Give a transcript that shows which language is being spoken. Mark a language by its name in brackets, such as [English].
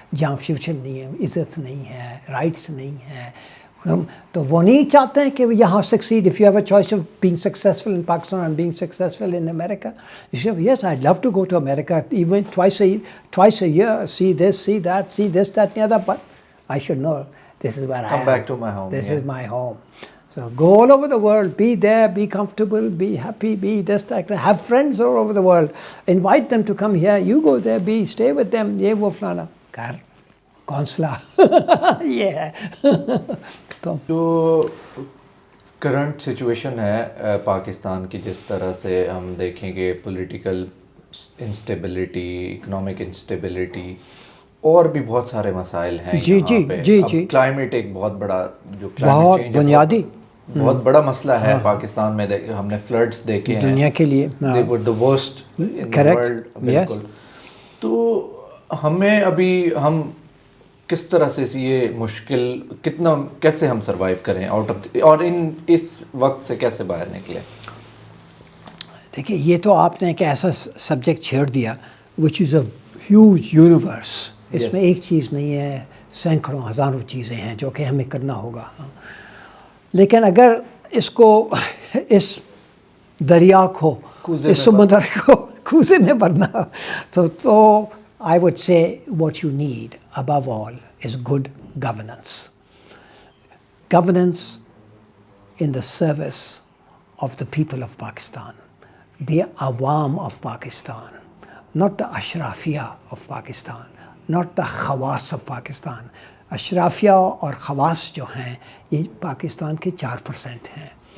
[Urdu] جہاں فیوچر نہیں ہے، عزت نہیں ہے، رائٹس نہیں ہے، تو وہ نہیں چاہتے ہیں کہ یہاں succeed. [English] If you have a choice of being successful in Pakistan and being successful in America, you say yes I love to go to America even twice a year, see this, see that, see this, that, and the other, but I should know this is where I am. Come back to my home. This is my home. So go all over the world, be there, be comfortable, be happy, be this, that, have friends all over the world, invite them to come here, you go there, stay with them, یہ وہ فلانا. [Urdu] گھر کونسلا یہ ہے. تو جو current situation ہے پاکستان کی، جس طرح سے ہم دیکھیں گے پولیٹیکل انسٹیبلٹی، اکنامک انسٹیبلٹی، اور بھی بہت سارے مسائل ہیں یہاں پہ. کلائمیٹ ایک بہت بڑا، جو بہت بنیادی بہت بڑا مسئلہ ہے پاکستان میں. ہم نے فلڈس دیکھے ہیں دنیا کے لیے، [English] they were the worst in the world. [Urdu] بالکل. تو ہمیں ابھی ہم کس طرح سے یہ مشکل کیسے ہم سروائیو کریں آؤٹ آف، اور اس وقت سے کیسے باہر نکلیں؟ دیکھیے یہ تو آپ نے ایک ایسا سبجیکٹ چھیڑ دیا وچ از اے ہیوج یونیورس. اس میں ایک چیز نہیں ہے، سینکڑوں ہزاروں چیزیں ہیں جو کہ ہمیں کرنا ہوگا. لیکن اگر اس کو، اس دریا کو، اس سمندر کو کوزے میں بھرنا، تو I would say what you need above all is good governance. [English] Governance in the service of the people of Pakistan, the awam of Pakistan, not the ashrafiyya of Pakistan, not the khawas of Pakistan. [Urdu] اشرافیہ اور خواص جو ہیں یہ پاکستان کے 4% ہیں.